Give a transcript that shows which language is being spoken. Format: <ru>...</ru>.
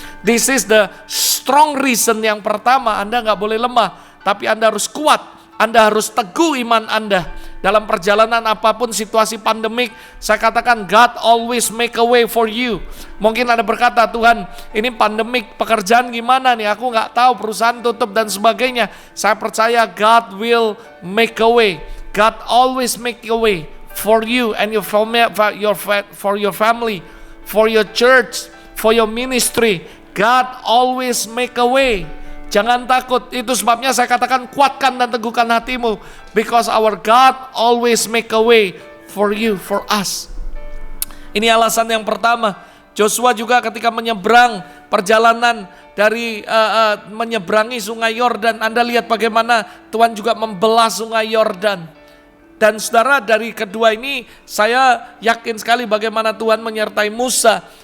<en>This is the strong reason</en> <id>yang pertama. Anda gak boleh lemah, tapi Anda harus kuat, Anda harus teguh iman Anda. Dalam perjalanan apapun situasi pandemik, saya katakan</id> <en>God always make a way for you.</en> <id>Mungkin Anda berkata, Tuhan ini pandemik, pekerjaan gimana nih, aku gak tahu, perusahaan tutup dan sebagainya. Saya percaya</id> <en>God will make a way. God always make a way for you and for your family, for your church, for your ministry. God always make a way. Jangan takut, itu sebabnya saya katakan kuatkan dan teguhkan hatimu. Because our God always make a way for you, for us.</en> <id>Ini alasan yang pertama. Joshua juga ketika menyeberang perjalanan dari menyeberangi sungai Yordan. Anda lihat bagaimana Tuhan juga membelah sungai Yordan. Dan saudara, dari kedua ini saya yakin sekali bagaimana Tuhan menyertai Musa.</id>